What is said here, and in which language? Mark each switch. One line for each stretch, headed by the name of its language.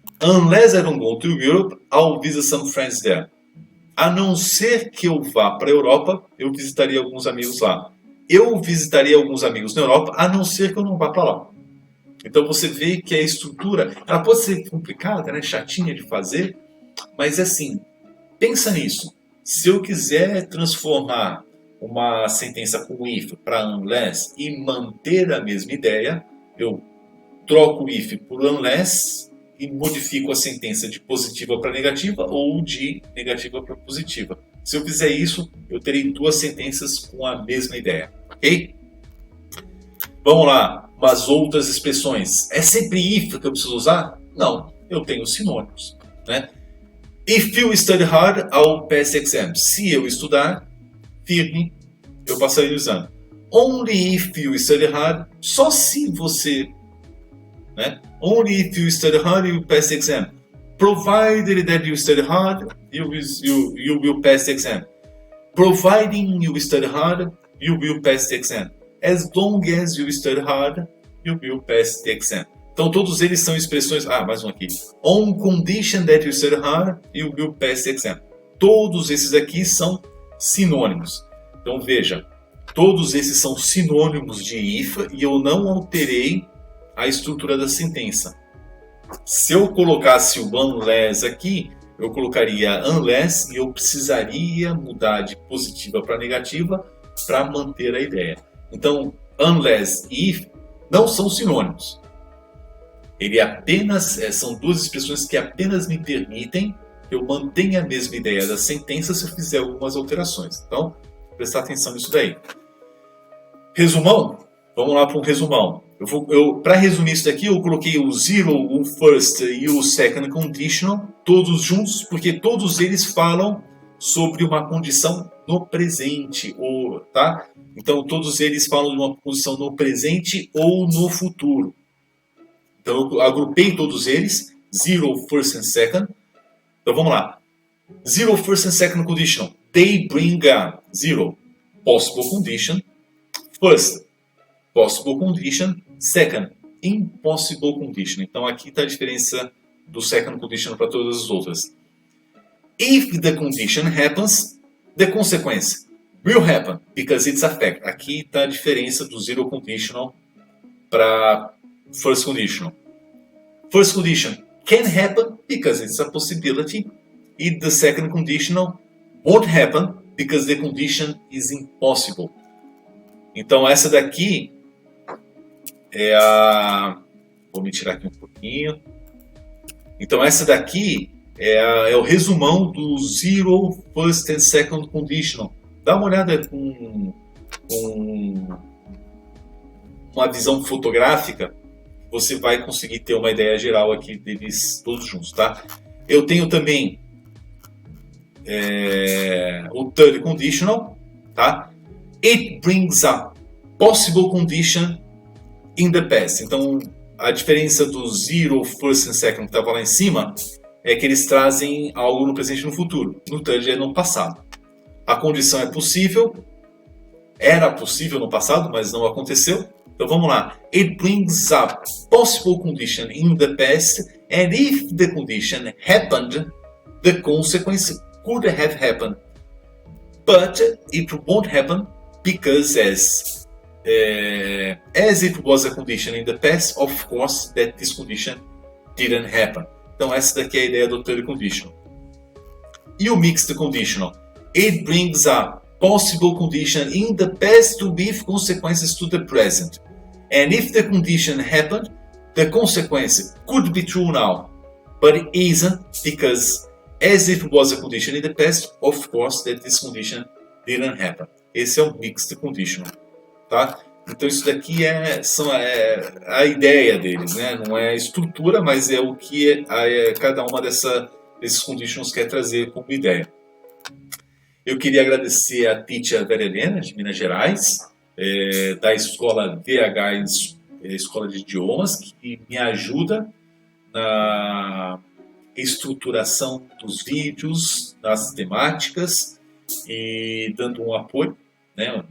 English: Unless I don't go to Europe, I'll visit some friends there.
Portuguese: A não ser que eu vá para a Europa, eu visitaria alguns amigos lá. Eu visitaria alguns amigos na Europa, a não ser que eu não vá para lá. Então você vê que a estrutura, ela pode ser complicada, né? Chatinha de fazer, mas assim, pensa nisso. Se eu quiser transformar uma sentença com if para unless e manter a mesma ideia, eu troco o if por unless e modifico a sentença de positiva para negativa ou de negativa para positiva. Se eu fizer isso, eu terei duas sentenças com a mesma ideia, ok? Vamos lá, umas outras expressões. É sempre if que eu preciso usar? Não, eu tenho sinônimos, né?
English: If you study hard, I'll pass the exam.
Portuguese: Se eu estudar firme, eu passarei o exame.
English: Only if you study hard,
Portuguese: só se você, né?
English: Only if you study hard, you pass the exam. Provided that you study hard, you will pass the exam. Providing you study hard, you will pass the exam. As long as you study hard, you will pass the exam.
Portuguese: Então todos eles são expressões... mais um aqui.
English: On condition that you study hard, you will pass the exam.
Portuguese: Todos esses aqui são sinônimos. Então veja, todos esses são sinônimos de if e eu não alterei a estrutura da sentença. Se eu colocasse o unless aqui, eu colocaria unless e eu precisaria mudar de positiva para negativa para manter a ideia. Então, unless e if não são sinônimos. Ele apenas são duas expressões que apenas me permitem que eu mantenha a mesma ideia da sentença se eu fizer algumas alterações. Então, prestar atenção nisso daí. Resumão? Vamos lá para um resumão. Para resumir isso daqui, eu coloquei o zero, o first e o second conditional, todos juntos, porque todos eles falam sobre uma condição no presente, tá? Então, todos eles falam de uma condição no presente ou no futuro. Então, eu agrupei todos eles, zero, first and second. Então, vamos lá.
English: Zero, first and second conditional. They bring a zero, possible condition. First, possible condition. Second, impossible condition.
Portuguese: Então, aqui está a diferença do second condition para todas as outras.
English: If the condition happens, the consequence will happen because it's a fact.
Portuguese: Aqui está a diferença do zero conditional para first conditional.
English: First condition can happen because it's a possibility. And the second conditional won't happen because the condition is impossible.
Portuguese: Então essa daqui é a... Vou me tirar aqui um pouquinho. Então essa daqui é o resumão do Zero, First and Second Conditional. Dá uma olhada com uma visão fotográfica, você vai conseguir ter uma ideia geral aqui deles todos juntos, tá? Eu tenho também o Third Conditional, tá?
English: It brings a possible condition in the past.
Portuguese: Então, a diferença do Zero, First and Second que estava lá em cima é que eles trazem algo no presente e no futuro. No Third é no passado. A condição é possível, era possível no passado, mas não aconteceu. Então vamos lá.
English: It brings a possible condition in the past, and if the condition happened, the consequence could have happened. But it won't happen because as it was a condition in the past, of course, that this condition didn't happen.
Portuguese: Então essa daqui é a ideia do third conditional. E o mixed conditional?
English: It brings a possible condition in the past with consequences to the present. And if the condition happened, the consequence could be true now, but it isn't because as it was a condition in the past, of course, that this condition didn't happen.
Portuguese: Esse é o mixed conditional, tá? Então isso daqui é a ideia deles, né? Não é a estrutura, mas é o que cada uma desses conditionals quer trazer como ideia. Eu queria agradecer a Titia Vera Helena, de Minas Gerais, da escola VH, Escola de Idiomas, que me ajuda na estruturação dos vídeos, das temáticas e dando um apoio, né?